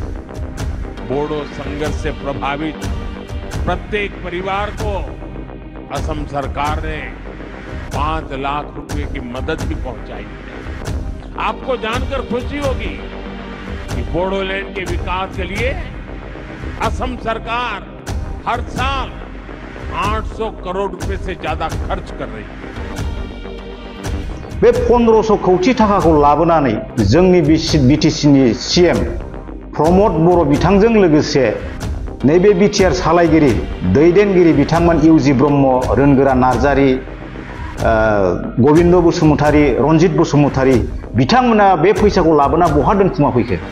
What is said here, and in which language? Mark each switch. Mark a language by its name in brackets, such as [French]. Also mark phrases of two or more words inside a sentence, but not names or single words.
[Hindi] बोडो संघर्ष से प्रभावित प्रत्येक परिवार को असम सरकार ने 5 लाख रुपए की मदद भी पहुंचाई है। आपको जानकर खुशी होगी कि बोडोलैंड के विकास के लिए असम सरकार हर साल 800 करोड़ रुपए से ज्यादा खर्च कर रही है। [Bodo] बे 1500 कौटि थाखाखौ लाबोनानै जोंनि बिटिसिनि सीएम प्रमद बर' बिथांजों लोगोसे नैबे बिटिआर सालायगिरि दैदेनगिरि बिथांमोन इउजि ब्रह्म, रोनगोरा नार्जारि, गोविंद बसुमतारी, रनजित बसुमतारी बिथांमोना बे फैसाखौ लाबोना बहा दोनखुमा फैखो?